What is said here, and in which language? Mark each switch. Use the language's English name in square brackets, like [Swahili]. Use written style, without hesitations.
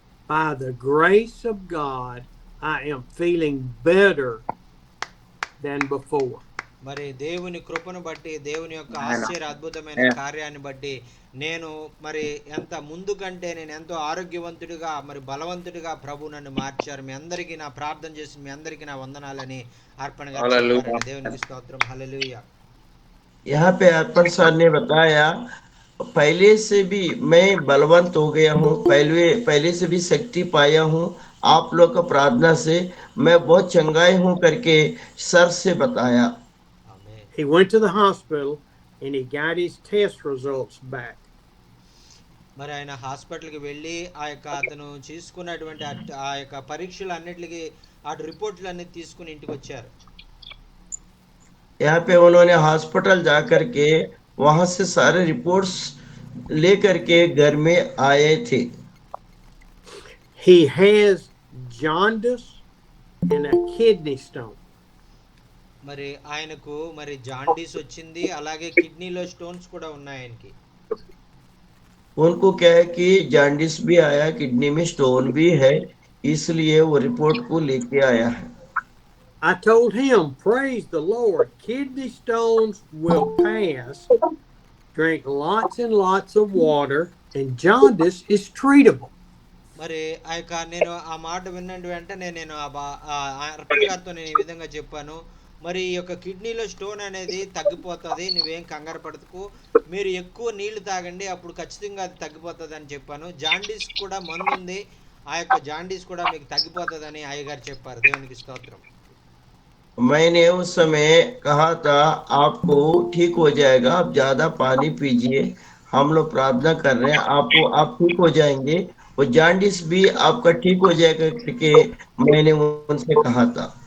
[English] By the grace of God, I am feeling better than before. [Telugu] మరి దేవుని కృపను బట్టి, దేవుని యొక్క ఆశ్చర్య అద్భుతమైన కార్యాన్ని బట్టి నేను మరి ఎంత ముందు కంటే నేను ఎంతో ఆరోగ్యవంతుడిగా మరి బలవంతుడిగా ప్రభు నన్ను మార్చారు. మీ అందరికీ నా ప్రార్థన చేసి మీ అందరికీ నా వందనాలని అర్పణ గారు చెప్పారండి. దేవునికి స్తోత్రం. హల్లెలూయా. [Hindi] यहाँ पे अर्पण सर ने बताया, पहले से भी मैं बलवंत हो गया हूँ, पहले से भी शक्ति पाया हूँ, आप लोग का प्रार्थना से मैं बहुत चंगाई हूँ करके सर से बताया। [Telugu] ఆమేన్. [English] He went to the hospital and he got his test results back. [Telugu] మరి ఆయన హాస్పిటల్కి వెళ్ళి ఆ యొక్క అతను చేసుకున్నటువంటి ఆ యొక్క పరీక్షలు అన్నిటికీ ఆ రిపోర్ట్లు అన్ని తీసుకుని ఇంటికి వచ్చారు. [Hindi] यहाँ पे उन्होंने हॉस्पिटल जा करके वहां से सारे रिपोर्ट्स लेकर के घर में आए थे। [English] He has jaundice and a kidney stone. [Telugu] మరి ఆయనకు మరి జాండీస్ వచ్చింది, అలాగే కిడ్నీలో స్టోన్స్ కూడా ఉన్నాయి ఆయనకి. [Hindi] उनको क्या है कि जॉन्डिस भी आया, किडनी में स्टोन भी है, इसलिए वो रिपोर्ट को लेके आया है। [English] I told him, praise the Lord, kidney stones will pass. Drink lots and lots of water, and jaundice is treatable. [Telugu] మరి ఆ యొక్క నేను ఆ మాట విన్న వెంటనే నేను అర్పణ గారితో నేను ఈ విధంగా చెప్పాను, మరి ఈ యొక్క కిడ్నీలో స్టోన్ అనేది తగ్గిపోతుంది, నువ్వేం కంగారు పడకు, మీరు ఎక్కువ నీళ్లు తాగండి, అప్పుడు ఖచ్చితంగా అది తగ్గిపోతుంది అని చెప్పాను. జాండీస్ కూడా మందు ఉంది, ఆ యొక్క జాండీస్ కూడా మీకు తగ్గిపోతుందని అయ్యగారు చెప్పారు. దేవునికి స్తోత్రం. [Hindi] मैंने उस समय कहा था आपको ठीक हो जाएगा, आप ज्यादा पानी पीजिए, हम लोग प्रार्थना कर रहे हैं, आपको आप ठीक हो जाएंगे, वो जॉन्डिस भी आपका ठीक हो जाएगा करके मैंने उनसे कहा था।